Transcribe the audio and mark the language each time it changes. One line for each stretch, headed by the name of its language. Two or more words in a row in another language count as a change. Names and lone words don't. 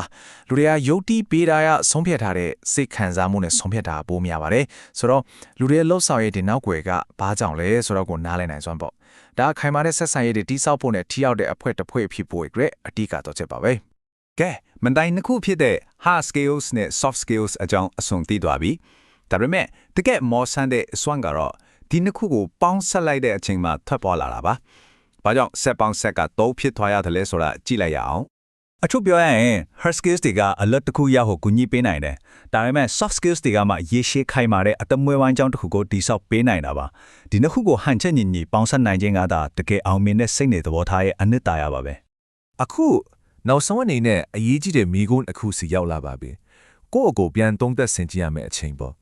Burmese: လူတွေကယုတ်တိပေးတာရဆုံးဖြတ်ထားတဲ့စိတ်ခံစားမှုနဲ့ဆုံးဖြတ်တာပိုများပါတယ်ဆိုတော့လူတွေရဲ့လှုပ်ဆောင်ရည်ဒီနောက်ွယ်ကဘာကြောင့်လဲဆိုတော့ကိုနားလည်နိုင်စွမ်းပေါ့ဒါခိုင်မာတဲ့ဆက်ဆံရေးတွေတိစောက်ဖို့နဲ့ထိရောက်တဲ့အဖွဲ့တစ် ဖွဲ့ဖြစ်ဖို့အတွက်အဓိကတော့ချက်ပါပဲကဲမန်တိုင်းနှစ်ခုဖြစ်တဲ့
English: hard skills
Burmese: နဲ့
English: soft skills
Burmese: အကြောင်းအဆုံးသိသွားပြီဒါပေမဲ့တကယ်မောဆန်တဲ့အစွမ်းကတော့ ဒီနှစ်ခုကိုပေါင်းဆက်လိုက်တဲ့အချိန်မှာထွက်ပေါ်လာတာပါဘာကြောင့်ဆက်ပေါင်းဆက်က3ဖြစ်သွားရတယ်လဲဆိုတာကြည့်လိုက်ရအောင်အချို့ပြောရရင်
English: hard skills
Burmese: တွေကအလွတ်တစ်ခုရဖို့ကူညီပေးနိုင်တယ်ဒါပေမဲ့
English: soft skills
Burmese: တွေကမှရေရှည်ခိုင်မာတဲ့အတမွေးဝမ်းကြောင်းတစ်ခုကိုတိစောက်ပေးနိုင်တာပါဒီနှစ်ခုကိုဟန်ချက်ညီညီပေါင်းဆက်နိုင်ခြင်းကသာတကယ်အောင်မြင်တဲ့စိတ်နဲ့သဘောထားရဲ့အနှစ်သာရပါပဲအခုနောက်ဆုံးအနေနဲ့အရေးကြီးတဲ့မိကုန်းအခုစီရောက်လာပါပြီကိုယ့်အကိုပြန်သုံးသက်ဆင်ကြည့်ရမယ့်အချိန်ပေါ့